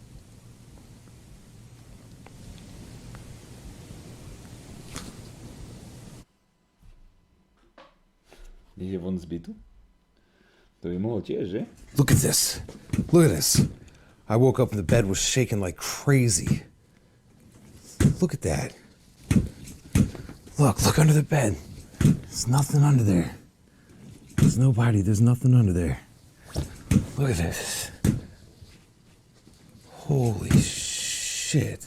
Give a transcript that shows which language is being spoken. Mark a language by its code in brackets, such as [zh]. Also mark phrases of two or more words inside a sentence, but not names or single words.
[sk] Je von z bytu? To by mohol tiež, že? [en] Look at this. Look at this. I woke up and the bed was shaking like crazy. Look at that. Look under the bed. There's nothing under there. There's nobody. There's nothing under there. Look at this. Holy shit.